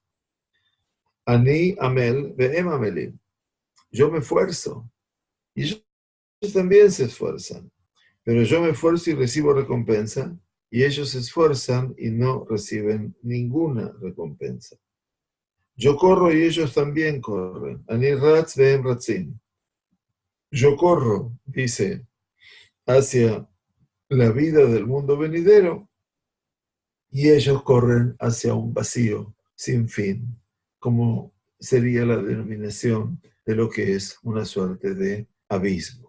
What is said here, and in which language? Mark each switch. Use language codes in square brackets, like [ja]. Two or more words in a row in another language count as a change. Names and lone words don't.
[he] אני עמל והם עמלים. [es] Yo me esfuerzo y ellos también se esfuerzan, pero yo me esfuerzo y recibo recompensa y ellos se esfuerzan y no reciben ninguna recompensa. Yo corro y ellos también corren. [he] אני רץ והם רצים. [es] Yo corro, dice, hacia la vida del mundo venidero y ellos corren hacia un vacío sin fin, como sería la denominación de lo que es una suerte de abismo.